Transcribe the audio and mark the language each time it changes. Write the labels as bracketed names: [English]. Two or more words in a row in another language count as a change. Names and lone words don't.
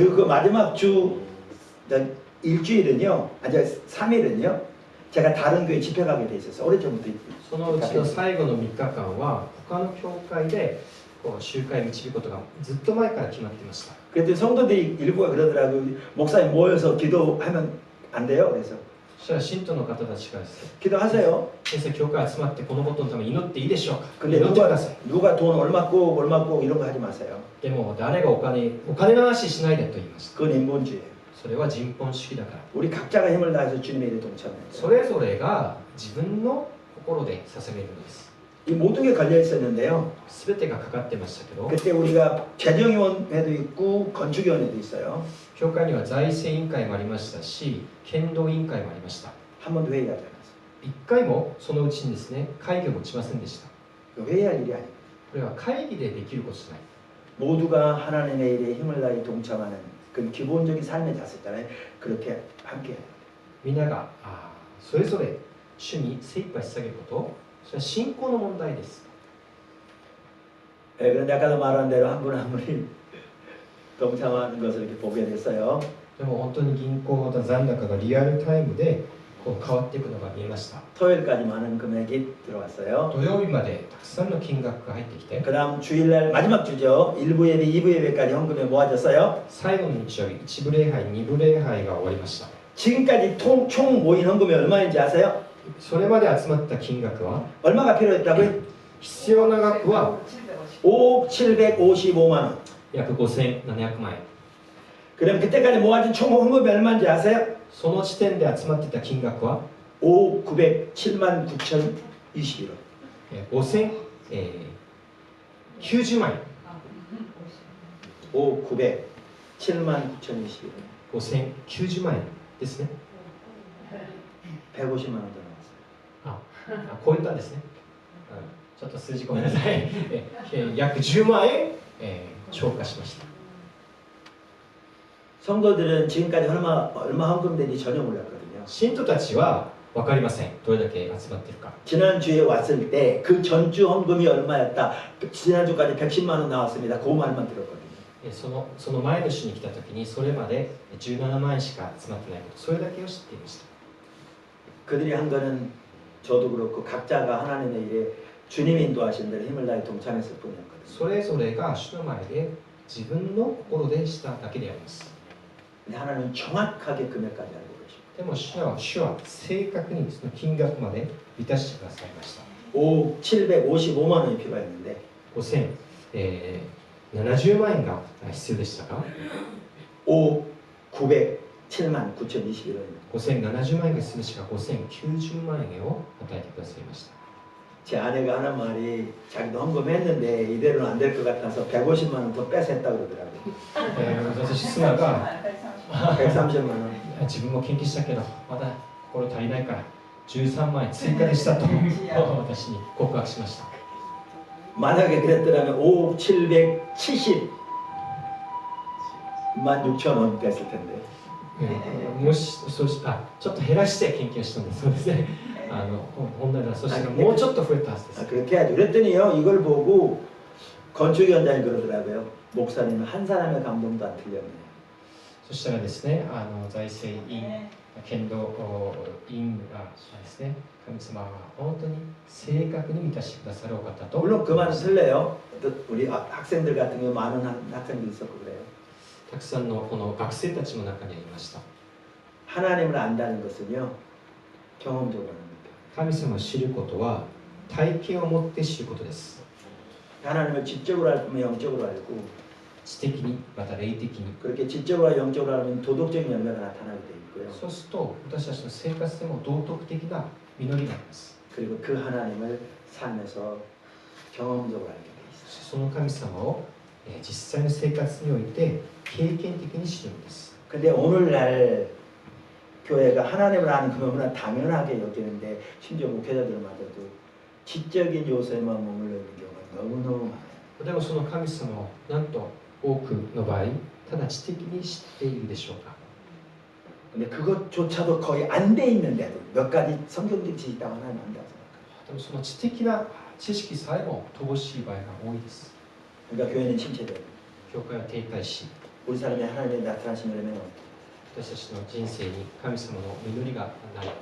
[Korean] 그리고 그 마지막 주 일주일은요, 아니 3일은요, 제가 다른 교회 집회 가게 돼 있었어요. 오래전부터. [Japanese] そのうちの最後の3日間は他の教会でこう集会を導くことがずっと前から決まっていました。 [Korean] 그랬더니 성도들이 일부가 그러더라고. 목사님 모여서 기도하면 안 돼요. 그래서 [Japanese] そしたら信徒の方たちがですね、 [Korean] 기도하세요. [Japanese] 先生、教会集まってこのことのために祈っていいでしょうか。 [Korean] 근데 [Japanese] 祈ってください。 [Korean] 누가 돈 얼마 꼭 이런 거 하지 마세요. [Japanese] でも誰がお金の話しないでと言いました。 [Korean] 그건 인본주의예요. [Japanese] それは人本主義だから。 [Korean] 우리 각자가 힘을 다해서 주님의 일에 동참해야 [Japanese] そ [Korean] 돼요. [Japanese] れぞれが自分の心で捧げるのです。 [Korean] 이 모든 게 걸려 있었는데요. [Japanese] 全てがかかってましたけど、 [Korean] 그때 우리가 재정위원회도 있고 건축위원회도 있어요. [Japanese] 教会には財政委員会もありましたし、剣道委員会もありました。 [Korean] 한 번도 회의하지 않았어요. [Japanese] 一回もそのうちにですね、会議を持ちませんでした。 [Korean] 회의할 일이 아니에요. [Japanese] これは会議でできることじゃない。 [Korean] 모두가 하나님의 일에 힘을 다해 동참하는 그 기본적인 삶의 자세잖아요. 그렇게 함께 해요. [Japanese] みんながそれぞれ主に精一杯捧げること、それは信仰の問題です。 [Korean] 그런데 아까도 말한 대로 한 분 한 분이 동참하는 것을 이렇게 보게 됐어요. [Japanese] でも本当に銀行の残高がリアルタイムでこう変わっていくのが見えました。 [Korean] 토요일까지 많은 금액이 들어왔어요. [Japanese] 土曜日までたくさんの金額が入ってきて、 [Korean] 그 다음 주일날 마지막 주죠. 1부 예배, 2부 예배까지 헌금에 모아졌어요. [Japanese] 最後の日曜日、一部礼拝、二部礼拝が終わりました。 [Korean] 지금까지 총 모인 헌금이 얼마인지 아세요? [Japanese] それまで集まった金額は、 [Korean] 얼마가 필요했다고요? [Japanese] 必要な額は [Korean] 5억 755만 원. [Japanese] 約5700万円。 [Korean] 그럼 그때까지 모아진 총 헌금이 얼마인지 아세요? [Japanese] その時点で集まってた金額は [Korean] 5억 907만 9,021원. [Japanese] 5090 万円。 [Korean] 5억 907만 9,021원. [Japanese] 5090 万円ですね。 150만 원 더 나왔어요. 超えたんですね。ちょっと数字ごめんなさい。約10万円、超過しました。 [Korean] 성도들은 지금까지 얼마 헌금된지 전혀 몰랐거든요. [Japanese] 信徒たちは分かりません。どれだけ集まっているか。 [Korean] 지난주에 왔을 때 그 전주 헌금이 얼마였다. 지난주까지 110만 원 나왔습니다. 그 말만 들었거든요. [Japanese] その前の週に来た時にそれまで17万円しか集まってないこと、それだけを知っていました。 [Korean] 그들이 한 거는 저도 그렇고 각자가 하나님의 일에 주님이 인도하신 대로 힘을 다해 동참했을 뿐이었거든요. [Japanese] それぞれが主の前で自分の心でしただけであります。 [Korean] 근데 하나님은 정확하게 금액까지 알고 계십니다. [Japanese] でも主は正確にその金額まで満たしてくださいました。 [Korean] 5억 755만 원이 필요했는데 [Japanese] 5070 万円が必要でしたが、 [Korean] 5억 907만 9,021원입니다. [Japanese] 5070万円が必要でしたが、5090万円を与えてくださいました。 [Korean] 제 아내가 하는 말이 자기도 헌금했는데 이대로는 안 될 것 같아서 150만 원 더 뺏었다 그러더라고요. [Japanese] 私妻が [Korean] 130만 원. [Japanese] 自分も献金したけどまだ心足りないから13万円追加でしたと私に告白しました。 [Korean] 만약에 그랬더라면 5억 770만 6천 원 됐을 텐데. [Japanese] もしそうしちょっと減らして献金をしたんです。そうですね。本来ならそしたらもうちょっと増えたはずです。 [Korean] 그렇게 해야죠. 그랬더니요 이걸 보고 건축위원장이 그러더라고요. 목사님은 한 사람의 감동도 안 틀렸네요. [Japanese] そしたらですね、財政委員、剣道委員がですね、神様は本当に正確に満たしてくださるお方と。 [Korean] 물론 그 말은 틀려요. 우리 학생들 같은 경우 많은 학생들이 있었고 그래요. [Japanese] たくさんのこの学生たちの中にありました。 [Korean] 하나님을 안다는 것은요 경험적으로 하는 겁니다. [Japanese] 神様を知ることは体験を持って知ることです。 [Korean] 하나님을 지적으로 알면 영적으로 알고 [Japanese] 知的にまた霊的に。 [Korean] 그렇게 지적으로 영적으로 알면 도덕적인 열매가 나타나게 돼 있고요. [Japanese] そうすると私たちの生活でも道徳的な実りがあります。 [Korean] 그리고 그 하나님을 삶에서 경험적으로 알게 돼 있어요. [Japanese] その神様を実際の生活において経験的に知るんです。 [Korean] 근데 오늘날 교회가 하나님을 아는 그 너무나 당연하게 여기는데 심지어 목회자들마저도 지적인 요소에만 머물러 있는 경우가 너무너무 많아요. [Japanese] でもその神様をなんと多くの場合ただ知的に知っているでしょうか。 [Korean] 근데 그것조차도 거의 안 돼 있는데도 몇 가지 성경적 지식이 있다고 하나님 한다고 생각해요. [Japanese] でもその知的な知識さえも乏しい場合が多いです。 [Korean] 그러니까 교회는 침체돼요. [Japanese] 教会は停滞し、 [Korean] 우리 사람이 하나님의 나타나신 열매는 [Japanese] 私たちの人生に神様の実りがない。